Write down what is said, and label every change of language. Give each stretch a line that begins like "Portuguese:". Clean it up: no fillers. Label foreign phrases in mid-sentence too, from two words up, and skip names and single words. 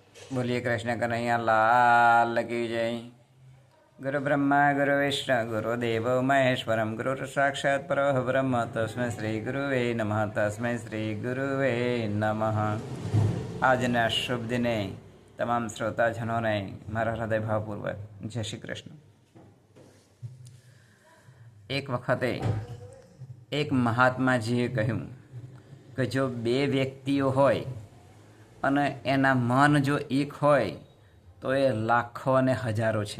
Hindi: बोलिए कृष्ण कन्हैया लाल की जय।
Sanskrit: गुरु ब्रह्मा गुरु विष्णु गुरुदेव महेश्वरम गुरु साक्षात् परब्रह्म तस्मै श्री गुरुवे नमः तस्मै श्री गुरुवे नमः।
Gujarati: આજના શુભ દિને તમામ શ્રોતાજનોને મારા હૃદયભાવપૂર્વક જય શ્રી કૃષ્ણ। એક વખતે એક મહાત્માજીએ કહ્યું કે જો બે વ્યક્તિઓ હોય અને એના મન જો એક હોય તો એ લાખો અને હજારો છે।